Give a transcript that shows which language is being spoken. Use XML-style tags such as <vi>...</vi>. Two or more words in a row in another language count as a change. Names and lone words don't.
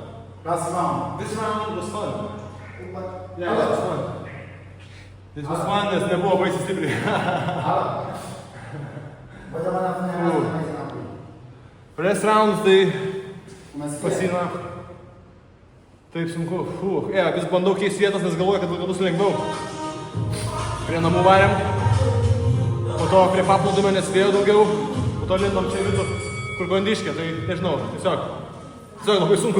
<en>Last round. This round was fun. Yeah, that was fun. This was fun,</en> <lt>nes nebuvo baisiai stipriai.</lt> <en>Press rounds</en> <lt>tai pasina. Taip sunku. Vis bandau keisti vietas, nes galvoju, kad bus lengviau. Prie namų varėm. Po to prie paplūdimio nespėjau daugiau. Po to lindom čia vidų, kur Gondiškė. Tai nežinau, tiesiog labai sunku.</lt>